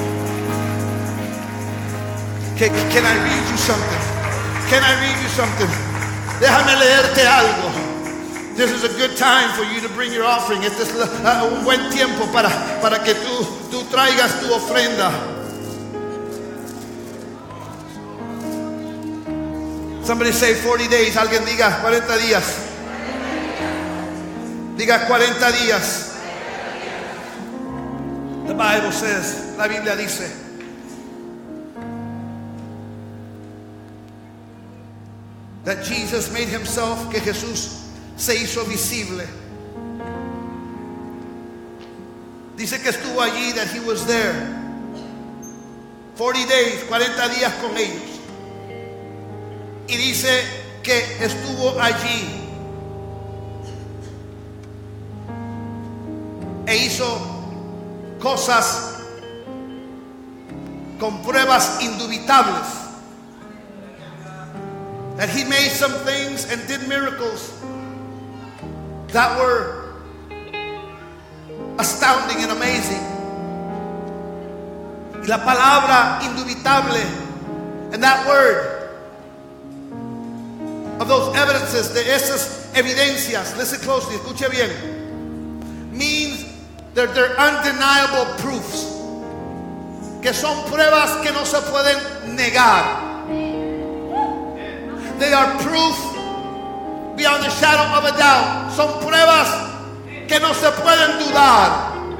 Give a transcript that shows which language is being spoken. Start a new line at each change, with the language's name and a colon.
English: Can I read you something? Can I read you something?
Spanish: Déjame leerte algo.
English: This is a good time for you to bring your offering.
Spanish: Este es un buen tiempo para que tú traigas tu ofrenda.
English: Somebody say 40 days.
Spanish: Alguien diga 40 días. Diga 40 días.
English: The Bible says,
Spanish: la Biblia dice,
English: that Jesus made himself,
Spanish: que Jesús se hizo visible. Dice que estuvo allí,
English: that he was there. 40 days,
Spanish: 40 días con ellos. Y dice que estuvo allí e hizo cosas con pruebas indubitables.
English: That he made some things and did miracles that were astounding and amazing.
Spanish: Y la palabra indubitable,
English: and that word of those evidences,
Spanish: de esas evidencias,
English: listen closely,
Spanish: escuche bien,
English: means that they're undeniable proofs,
Spanish: que son pruebas que no se pueden negar.
English: They are proof beyond the shadow of a doubt.
Spanish: Son pruebas que no se pueden dudar.